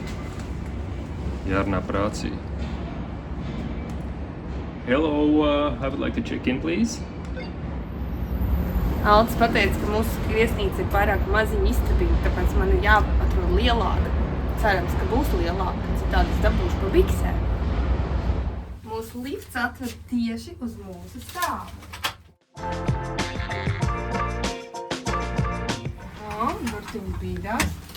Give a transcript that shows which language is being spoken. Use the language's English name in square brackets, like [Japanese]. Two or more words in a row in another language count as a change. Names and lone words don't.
[Latvian] Jārunā par rāciju. [English] Hello, I would like to check in, please. [Latvian] Aldis pateica, ka mūsu viesnīca ir pārāk maziņa istabīga, tāpēc man ir jāatrod lielāka. Cerams, ka būs lielāka, citādi es dabūšu pa biksēm. Mūsu lifts atved tieši uz mūsu stāvu. Burtiņi bīdās.